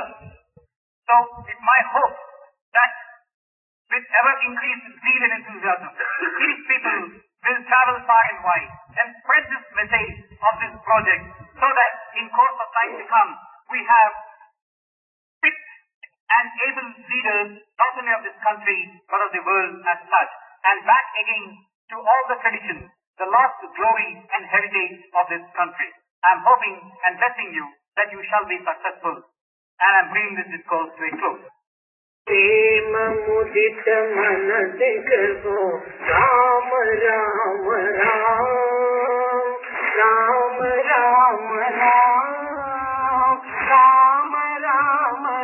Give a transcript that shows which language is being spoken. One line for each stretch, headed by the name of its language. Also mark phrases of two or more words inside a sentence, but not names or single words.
English: So, it's my hope that with ever increased zeal and enthusiasm, these people will travel far and wide and spread this message of this project so that in course of time to come, we have fit and able leaders not only of this country but of the world as such, and back again to all the traditions, the lost glory and heritage of this country. I am hoping and blessing you that you shall be successful, and I am bringing this discourse to a close.
Hindi: प्रेम मुदित मन देखो राम राम राम राम राम राम राम राम